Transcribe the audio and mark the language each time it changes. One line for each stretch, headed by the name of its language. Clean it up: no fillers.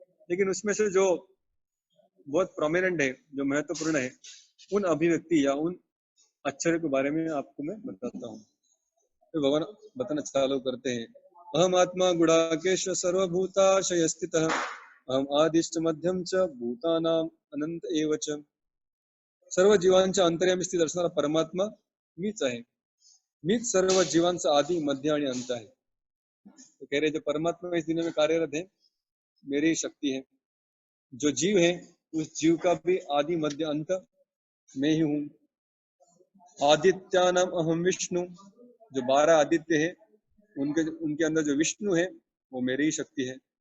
Hindi: लेकिन उसमें से जो बहुत प्रोमिनेंट है, जो महत्वपूर्ण है, उन अभिव्यक्ति या उन आश्चर्य के बारे में आपको मैं बताता हूँ। तो भगवान बताना चालू करते हैं,
Sanskrit: अहम आत्मा गुणाकेश सर्वभूताशय स्थितः अहम आदिश्च मध्यम च भूतानाम अनंत एव च।
Marathi: सर्व जीवांच्या अंतर्यामी स्थित असणारा परमात्मा मीच आहे, मीच सर्व जीवांचा आदि मध्य आणि अंत है।
Hindi: तो कह रहे जो परमात्मा इस दुनिया में कार्यरत है मेरी शक्ति है, जो जीव है उस जीव का भी आदि मध्य अंत मैं ही हूँ।
Sanskrit: आदित्यानाम अहम विष्णु,
Hindi: जो 12 आदित्य है उनके अंदर जो विष्णु है वो मेरी ही शक्ति है।